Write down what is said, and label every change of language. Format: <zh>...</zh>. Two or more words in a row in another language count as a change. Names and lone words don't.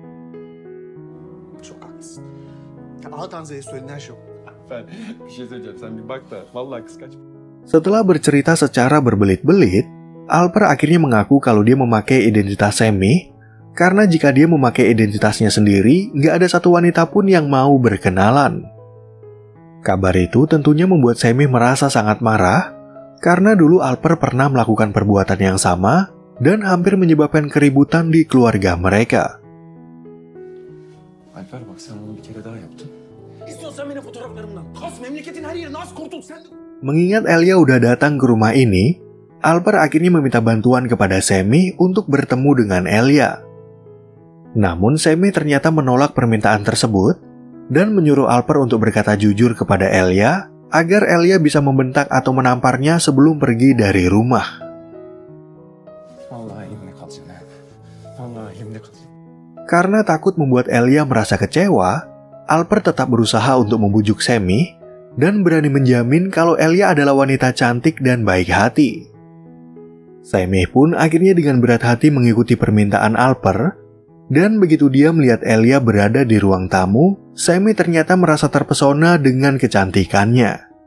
<id>Setelah bercerita secara berbelit-belit, Alper akhirnya mengaku kalau dia memakai identitas Semi, karena jika dia memakai identitasnya sendiri, nggak ada satu wanita pun yang mau berkenalan. Kabar itu tentunya membuat Semi merasa sangat marah, karena dulu Alper pernah melakukan perbuatan yang sama, dan hampir menyebabkan keributan di keluarga mereka.</id> <tr>Alper bak sen onu bir kere daha yaptın. İstiyorsan beni fotoğraflarımdan. Kas memleketin her yerine az kurtul sen.</tr> <id>Mengingat Elia udah datang ke rumah ini, Alper akhirnya meminta bantuan kepada Semi untuk bertemu dengan Elia. Namun Semi ternyata menolak permintaan tersebut dan menyuruh Alper untuk berkata jujur kepada Elia agar Elia bisa membentak atau menamparnya sebelum pergi dari rumah.</id> <tr>Vallahi elimde kalsın ha. Vallahi elimde kalsın.</tr> <id>Karena takut membuat Elia merasa kecewa, Alper tetap berusaha untuk membujuk Semi dan berani menjamin kalau Elia adalah wanita cantik dan baik hati. Semi pun akhirnya dengan berat hati mengikuti permintaan Alper, dan begitu dia melihat Elia berada di ruang tamu, Semi ternyata merasa terpesona dengan kecantikannya.</id>